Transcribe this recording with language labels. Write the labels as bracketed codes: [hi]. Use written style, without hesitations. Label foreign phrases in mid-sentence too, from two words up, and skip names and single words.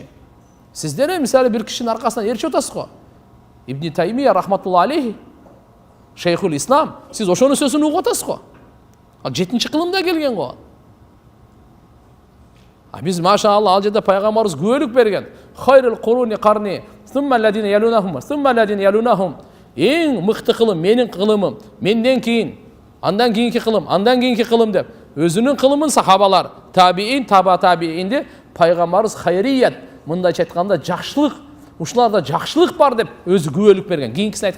[ky] Сиздер мисалы бир кишинин аркасынан ээрчип атасыз го. Ибн Таймия [ar] رحمة الله عليه, شيخ الإسلام, [ky] сиз ошонун сөзүн угуп атасыз го. Ал 7-чи кылымда келген го. Биз машалла ал жерде пайгамбарыбыз күбөлүк берген. [ar] خير القرون قرني، ثم الذين يلونهم، ثم الذين يلونهم. [ky] Эң мыкты кылым менин кылымым, менден кийин, андан кийинки кылым, андан кийинки кылым деп өзүнүн кылымын сахабалар, табиин, таба табиинди пайгамбарыбыз хайрият, мындайча айтканда жакшылык, ушуларда жакшылык бар деп өзү күбөлүк берген.